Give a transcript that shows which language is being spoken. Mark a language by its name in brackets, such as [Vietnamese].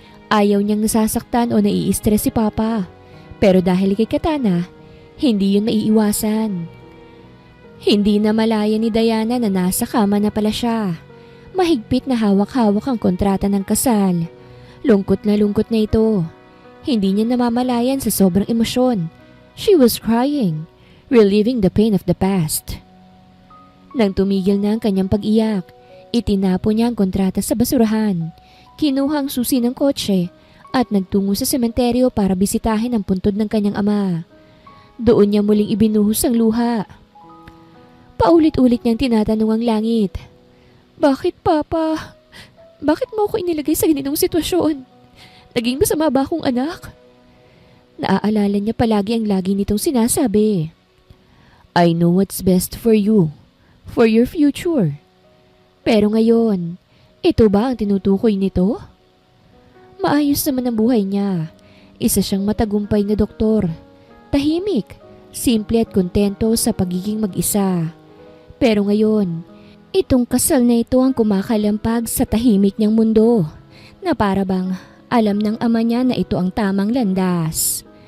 [Filipino] Ayaw niyang nasasaktan o nai-stress si Papa. Pero dahil kay Katana, hindi yun maiiwasan. Hindi na malaya ni Diana na nasa kama na pala siya. Mahigpit na hawak-hawak ang kontrata ng kasal. Lungkot na ito. Hindi niya namamalayan sa sobrang emosyon. [English] She was crying, reliving the pain of the past. [Filipino] Nang tumigil na ang kanyang pag-iyak, itinapo niya ang kontrata sa basurahan. Kinuha ang susi ng kotse at nagtungo sa sementeryo para bisitahin ang puntod ng kanyang ama. Doon niya muling ibinuhos ang luha. Paulit-ulit niyang tinatanong ang langit. Bakit, Papa? Bakit mo ako inilagay sa ganitong sitwasyon? Naging masama ba akong anak? Naaalala niya palagi ang lagi nitong sinasabi. [English] I know what's best for you, for your future. [Filipino] Pero ngayon, ito ba ang tinutukoy nito? Maayos naman ang buhay niya. Isa siyang matagumpay na doktor. Tahimik, simple at kontento sa pagiging mag-isa. Pero ngayon, itong kasal na ito ang kumakalampag sa tahimik niyang mundo na para bang alam ng ama niya na ito ang tamang landas.